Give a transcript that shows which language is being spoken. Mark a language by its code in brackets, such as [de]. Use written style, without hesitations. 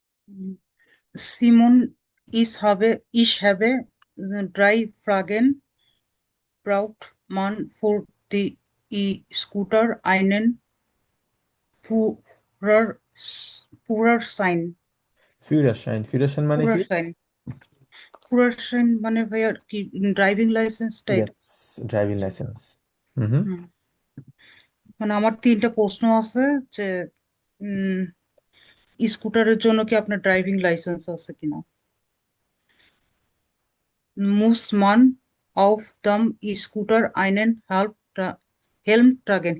[de] উম, Simon ich habe drei Fragen braucht man für die E-Scooter einen Führer, Führerschein [bn] ফিউরাসাইন মানে কি? Führerschein Führerschein মানে ভাইয়া কি driving licence type? Yes, driving licence. হুম হুম। হুম, মানে আমার তিনটা প্রশ্ন আছে যে স্কুটারের জন্য কি আপনার ড্রাইভিং লাইসেন্স আছে কিনা? [de] Muss man auf dem E-Scooter einen Helm tragen?